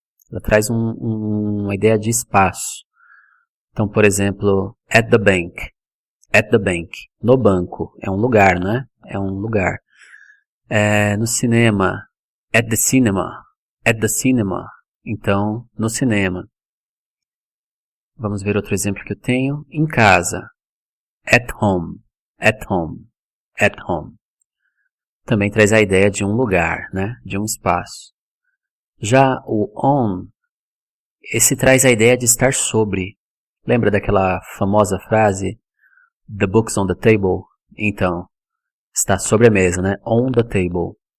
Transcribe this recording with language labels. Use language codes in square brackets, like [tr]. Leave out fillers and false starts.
[pt] Ela traz uma ideia de espaço. Então, por exemplo, [en] at the bank. At the bank. [pt] No banco. É um lugar, né? É um lugar. No cinema, [en] at the cinema, at the cinema. [pt] Então, no cinema. Vamos ver outro exemplo que eu tenho. Em casa, [en] at home, at home, at home. [pt] Também traz a ideia de um lugar, né? De um espaço. Já o on, esse traz a ideia de estar sobre. Lembra daquela famosa frase, [en] the book's on the table? [pt] Então, está sobre a mesa, né? [en] On the table.